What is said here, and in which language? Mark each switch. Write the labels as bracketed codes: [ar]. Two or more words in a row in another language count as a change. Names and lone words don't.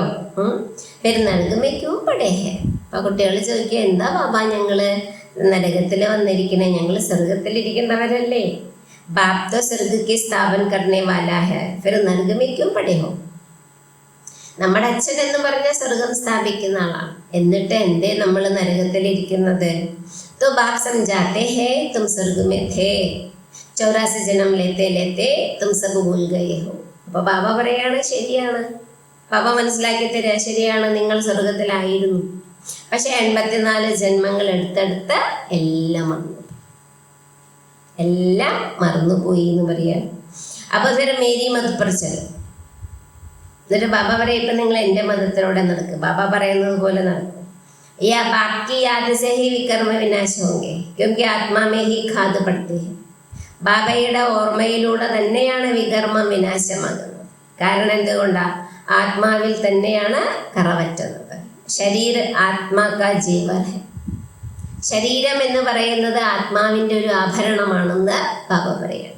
[hi] फिर नरक में क्यों पड़े है, [ml] അപ്പോൾ കുട്ടികൾ ചോദിക്കുക, എന്താ ബാബ ഞങ്ങൾ നരകത്തിൽ വന്നിരിക്കണേ, ഞങ്ങൾ സ്വർഗത്തിലിരിക്കേണ്ടവരല്ലേ? [hi] बाप तो स्वर्ग स्थापन करने वाला है, फिर नरक में क्यों पड़े हो, [ml] നമ്മുടെ അച്ഛൻ എന്ന് പറഞ്ഞ സ്വർഗം സ്ഥാപിക്കുന്ന ആളാണ്, എന്നിട്ട് എന്തേ നമ്മൾ നരകത്തിലിരിക്കുന്നത്? [hi] तो बाप समझाते हैं तुम स्वर्ग में थे, 84 जन्म लेते तुम सब भूल गए हो. [ml] അപ്പോൾ ബാബ പറയാണ്, ശരിയാണ്, ബാബ മനസ്സിലാക്കി തരിക, ശരിയാണ്, നിങ്ങൾ സ്വർഗത്തിലായിരുന്നു, പക്ഷെ 84 ജന്മങ്ങൾ എടുത്തെടുത്ത് എല്ലാം മറന്നുപോയി എന്ന് പറയാം. അപ്പോൾ [hi] फिर मेरी मत पर चलो, [ml] എന്നിട്ട് ബാബ പറയും, ഇപ്പം നിങ്ങൾ എൻ്റെ മതത്തിലൂടെ നടക്കും, ബാബ പറയുന്നത് പോലെ നടക്കും. [hi] या बाप की याद से ही विकर्म विनाश होंगे, क्योंकि आत्मा में ही खाद पड़ती है. [ml] ബാബയുടെ ഓർമ്മയിലൂടെ തന്നെയാണ് വികർമ്മം വിനാശമാകുന്നത്. കാരണം എന്തുകൊണ്ടാണ്? ആത്മാവിൽ തന്നെയാണ് കറവറ്റുന്നത്. [hi] शरीर आत्मा का जीवन है, [ml] ശരീരം എന്ന് പറയുന്നത് ആത്മാവിൻ്റെ ഒരു ആഭരണമാണെന്ന് ബാബ പറയാണ്.